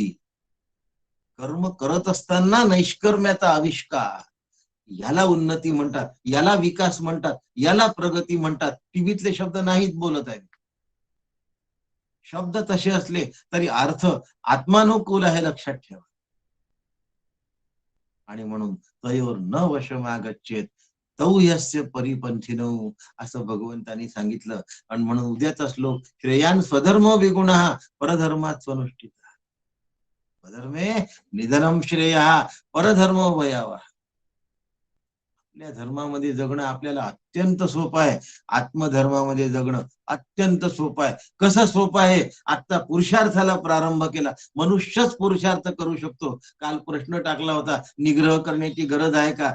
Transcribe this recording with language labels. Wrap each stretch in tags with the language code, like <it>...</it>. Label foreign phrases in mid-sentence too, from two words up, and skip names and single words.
<mr>कर्म करत असताना नैष्कर्म्याचा आविष्कार, याला उन्नती म्हणतात, याला विकास म्हणतात, याला प्रगती म्हणतात. टीव्हीतले शब्द नाहीत बोलत आहेत. शब्द तसे असले तरी अर्थ आत्मानुकूल आहे, लक्षात ठेवा. आणि म्हणून</mr> <sa>तयोर न वशमागच्छेत तौ यस्य परिपंथिनो,</sa> <mr>असं भगवंतांनी सांगितलं. आणि म्हणून उद्याचा श्लोक,</mr> <sa>श्रेयान स्वधर्मो विगुणः परधर्मात् स्वनुष्ठितः. स्वधर्मे निधनम श्रेयः परधर्मो भयावह.</sa> <mr>आपल्या धर्मामध्ये जगणं आपल्याला अत्यंत सोपं आहे. आत्मधर्मामध्ये जगणं अत्यंत सोपं आहे. कसं सोपं आहे, आता पुरुषार्थाला प्रारंभ केला. मनुष्यच पुरुषार्थ करू शकतो. काल प्रश्न टाकला होता, निग्रह करण्याची गरज आहे का?</mr>